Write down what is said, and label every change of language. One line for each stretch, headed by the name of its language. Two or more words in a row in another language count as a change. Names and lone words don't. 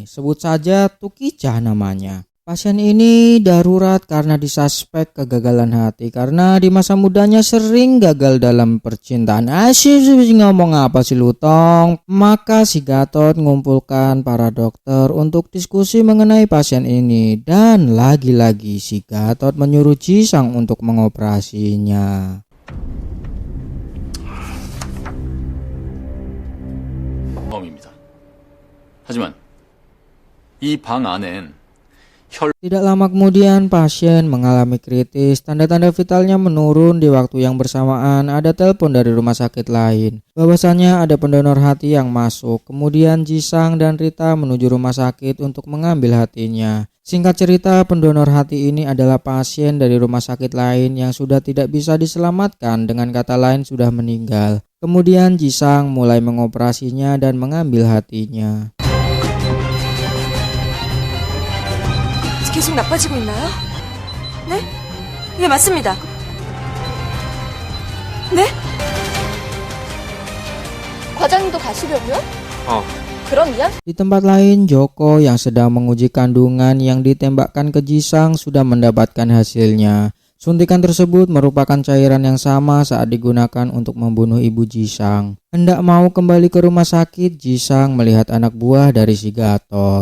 Indonesian: Sebut saja Tukicah namanya. Pasien ini darurat karena disuspek kegagalan hati karena di masa mudanya sering gagal dalam percintaan. Asyik ngomong apa sih lu Tong? Maka si Gatot mengumpulkan para dokter untuk diskusi mengenai pasien ini. Dan lagi-lagi si Gatot menyuruh Jisang untuk mengoperasinya.
Korean: 입니다. 하지만 이 방 안엔
Indonesian: Tidak lama kemudian pasien mengalami kritis, tanda-tanda vitalnya menurun. Di waktu yang bersamaan ada telepon dari rumah sakit lain. Bahwasannya ada pendonor hati yang masuk. Kemudian Jisang dan Rita menuju rumah sakit untuk mengambil hatinya. Singkat cerita, pendonor hati ini adalah pasien dari rumah sakit lain yang sudah tidak bisa diselamatkan, dengan kata lain sudah meninggal. Kemudian Jisang mulai mengoperasinya dan mengambil hatinya.
Korean: 계속 나빠지고 있나요? 네? 네, 맞습니다. 네? 과장님도 가시려고요? 그럼 이양?
Indonesian: Di tempat lain, Joko yang sedang menguji kandungan yang ditembakkan ke Jisang sudah mendapatkan hasilnya. Suntikan tersebut merupakan cairan yang sama saat digunakan untuk membunuh ibu Jisang. Hendak mau kembali ke rumah sakit, Jisang melihat anak buah dari si Gatot.